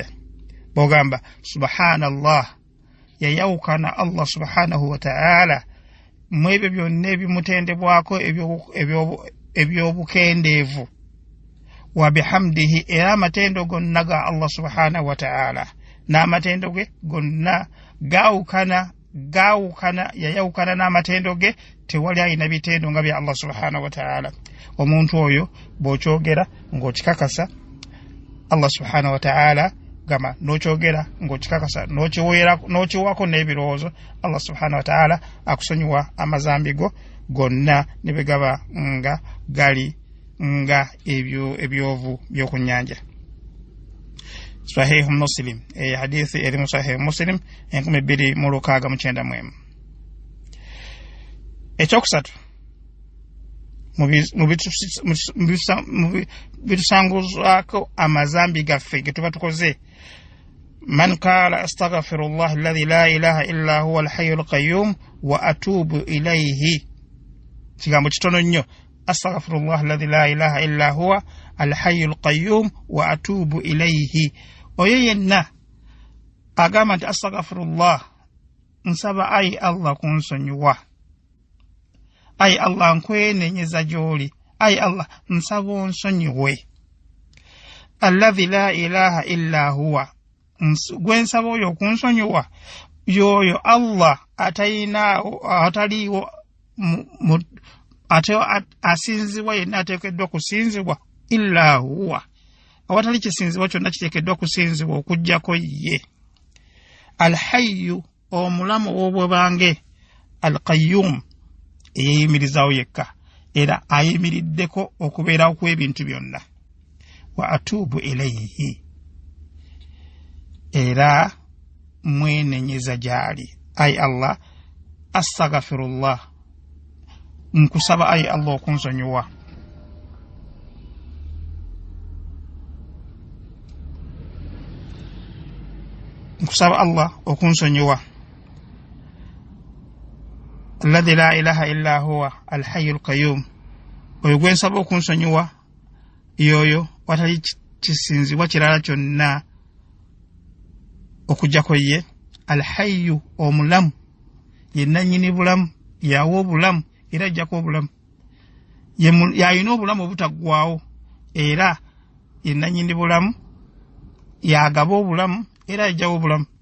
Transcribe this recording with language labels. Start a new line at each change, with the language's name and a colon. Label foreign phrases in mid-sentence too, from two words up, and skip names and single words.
Ganda: Bw'ogamba subhanallah, yayawukana
Arabic: الله سبحانه وتعالى
Ganda: mu ebyo byonna ebimutendebwako ebyobukendeevu,
Arabic: وبحمده,
Ganda: era amatendo gonna ga
Arabic: الله سبحانه وتعالى
Ganda: n'amatendo ge gonna gaawukana, yayawukana n'amatendo ge, tewali ayina bitendo nga bya
Arabic: الله سبحانه وتعالى.
Ganda: Omuntu oyo bw'okyogera ng'okikakasa
Arabic: الله سبحانه وتعالى,
Ganda: gama n'okyogera ng'okikakasa n'okiwako n'ebirowoozo,
Arabic: الله سبحانه وتعالى
Ganda: akusonyiwa amazambi go gonna ne bwe gaba nga gali nga ebyovu by'oku nnyanja. Sahih Muslim, hadithi eri mu Sahih Muslim 2691. Ekyokusatu mu bitusanguzako amazambi gaffe ge tuba tukoze,
Arabic: من قال أستغفر الله الذي لا إله إلا هو الحي القيوم وأتوب إليه.
Ganda: Kigambo kitono nnyo,
Arabic: أستغفر الله الذي لا إله إلا هو الحي القيوم وأتوب إليه.
Ganda: Oyo yenna agamba nti astaghfirullah, nsaba ayi Allah kunsonyiwa, ai Allah nkwenenyeza gy'oli ai Allah nsaba onsonyiwe
Arabic: الذي لا إله إلا هو
Ganda: gwe nsaba oyo okunsonyiwa yoyo Allah ataliwo asinzibwa yenna ateekeddwa kusinzibwa
Arabic: إلا هو
Ganda: awatali kisinzibwa kyonna kiteekeddwa kusinzibwa okuggyako ye alhayyu omulamu w'obwebange alqayyum eyeeyimirizaawo yekka era ayimiriddeko okubeerawo kw'ebintu byonna
Arabic: وأتوب إليه
Ganda: era mwenenyeza gy'ali ai Allah astaghfirullah nkusaba ai Allah okunsonyiwa nkusaba Allah okunsonyiwa
Arabic: الذي لا إله إلا هو الحي القيوم
Ganda: oyo gwe nsaba okunsonyiwa yoyo watali kisinzibwa kirala kyonna okujjako ye alhayyu omulamu yenna nnyini bulamu yawa obulamu era ajjako obulamu yalina obulamu obutaggwaawo era yenna nnyini bulamu yagaba obulamu era ajjawo obulamu